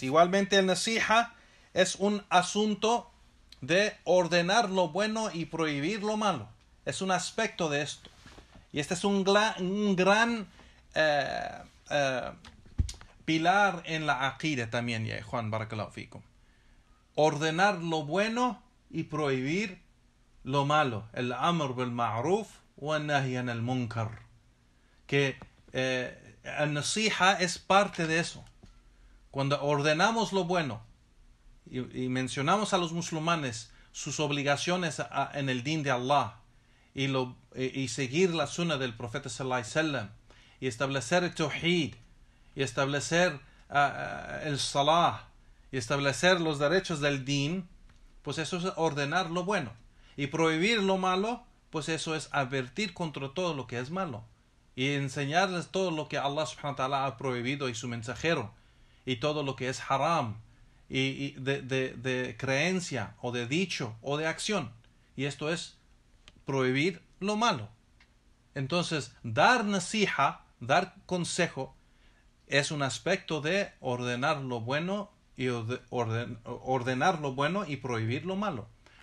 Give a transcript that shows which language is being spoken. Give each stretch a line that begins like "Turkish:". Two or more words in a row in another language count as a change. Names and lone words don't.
Spanish: Igualmente el nasiha es un asunto de ordenar lo bueno y prohibir lo malo. Es un aspecto de esto. Y este es un gran pilar en la aqida también, ya Juan,
Arabic: بارك الله فيكم.
Spanish: Ordenar lo bueno y prohibir lo malo.
Arabic: El الأمر بالمعروف والنهي عن المنكر.
Spanish: Que el nasiha es parte de eso. Cuando ordenamos lo bueno y mencionamos a los musulmanes sus obligaciones en el din de Allah y seguir la sunna del profeta
Arabic: صلى الله عليه وسلم
Spanish: y establecer el tawhid y establecer el salah y establecer los derechos del din, pues eso es ordenar lo bueno. Y prohibir lo malo, pues eso es advertir contra todo lo que es malo y enseñarles todo lo que Allah
Arabic: سبحانه وتعالى
Spanish: ha prohibido y su mensajero, y todo lo que es haram y de creencia o de dicho o de acción. Y esto es prohibir lo malo. Entonces, dar nasiha, dar consejo, es un aspecto de ordenar lo bueno y ordenar lo bueno y prohibir lo malo.